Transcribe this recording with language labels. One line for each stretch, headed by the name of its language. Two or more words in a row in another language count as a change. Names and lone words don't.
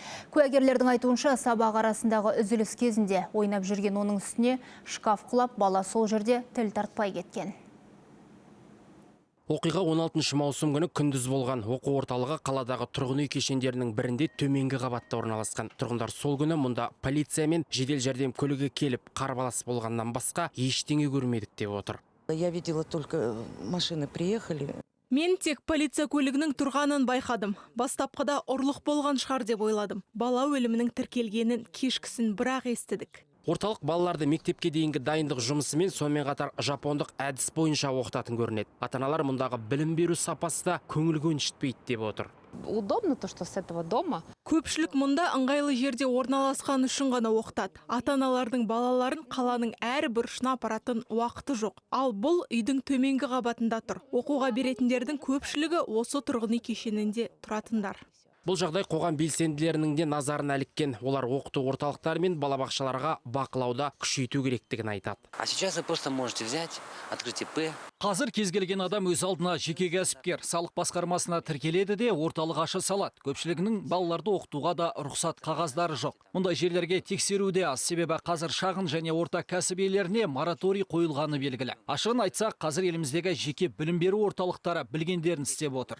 Kazakh: Куәгерлердің айтуынша, сабақ арасындағы үзіліс кезінде ойнап жүрген оның үстіне шкаф құлап, бала сол жерде тіл тартпай кеткен. Оқиға 16 маусым күні күндіз болған. Оқу орталығы қаладағы тұрғын үй кешендерінің бірінде төменгі қабатта орналасқан. Тұрғындар сол күні мұнда полиция мен жедел жәрдем көлігі келіп қарбалас болғаннан басқа ештеңе көрмедік деп отыр.
Russian: Я видела только машины приехали.
Kazakh: Мен тек полиция көлігінің тұрғанын байқадым. Бастапқыда ұрлық болған шығар деп ойладым. Бала өлімінің тіркелгенін кешкісін бірақ естідік. Орталық балаларды мектепке дейінгі дайындық жұмысымен сонымен қатар жапондық әдіс бойынша оқытатын көрінеді. Ата-аналар мұндағы білім беру сапасы да көңіл көншітпейді деп отыр.
Russian: Удобно то, что с этого дома.
Kazakh: Көпшілік мұнда ыңғайлы жерде орналасқан үшін ғана оқытады. Ата-аналардың балаларын қаланың әр бұрышына апаратын уақыты жоқ. Ал бұл үйдің төменгі қабатында тұр. Оқуға беретіндердің көпшілігі осы тұрғын үй кешенінде тұратындар. Бұл жағдай қоғам белсенділерінің де назарын әліккен. Олар оқыту орталықтары мен балабақшаларға бақылауда күшейту керектігін айтады.
Russian: А сейчас вы просто можете взять, открыть ИП.
Kazakh: Қазір кез келген адам өз алдына жеке кәсіпкер, салық басқармасына тіркеледі де орталық аша салады. Көпшілігінің балаларды оқытуға да рұқсат қағаздары жоқ. Мұндай жерлерге тексеру де аз, себебі қазір шағын және орта кәсіп иелеріне мораторий қойылғаны белгілі. Ашығын айтсақ, қазір еліміздегі жеке білім беру орталықтары білгендерін істеп отыр.